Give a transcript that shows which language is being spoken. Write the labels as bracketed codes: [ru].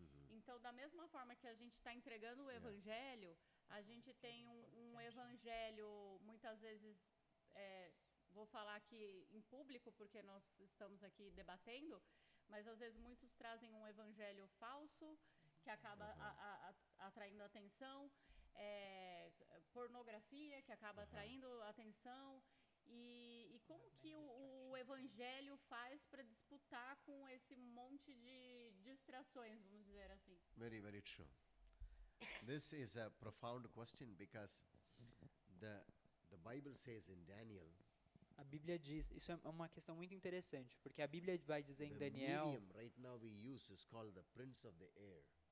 [pt] Então, da mesma forma que a gente está entregando o evangelho, a gente tem um evangelho, muitas vezes, vou falar aqui em público, porque nós estamos aqui debatendo, mas às vezes muitos trazem um evangelho falso, que acaba atraindo atenção, pornografia, que acaba atraindo atenção, e como que o evangelho faz para disputar com esse monte de distrações, vamos dizer assim? [en] Very, very true. This is a profound question because the Bible says in Daniel, [pt] A Bíblia diz, isso é uma questão muito interessante, porque a Bíblia vai dizer em [en] the Daniel medium right now we use is called the prince of the air.